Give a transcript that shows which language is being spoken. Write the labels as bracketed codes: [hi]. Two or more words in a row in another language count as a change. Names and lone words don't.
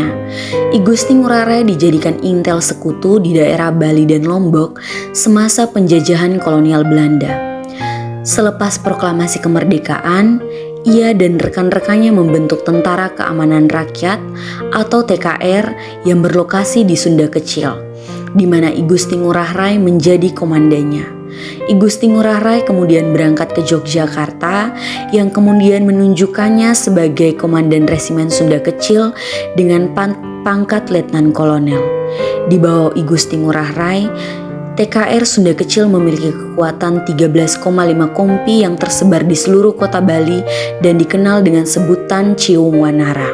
[id] I Gusti Ngurah Rai dijadikan intel sekutu di daerah Bali dan Lombok semasa penjajahan kolonial Belanda. Selepas proklamasi kemerdekaan, ia dan rekan-rekannya membentuk Tentara Keamanan Rakyat atau TKR yang berlokasi di Sunda Kecil, di mana I Gusti Ngurah Rai menjadi komandannya. I Gusti Ngurah Rai kemudian berangkat ke Yogyakarta yang kemudian menunjukkannya sebagai komandan resimen Sunda Kecil dengan pangkat letnan kolonel. Di bawah I Gusti Ngurah Rai, TKR Sunda Kecil memiliki kekuatan 13,5 kompi yang tersebar di seluruh kota Bali dan dikenal dengan sebutan Cium Wanara.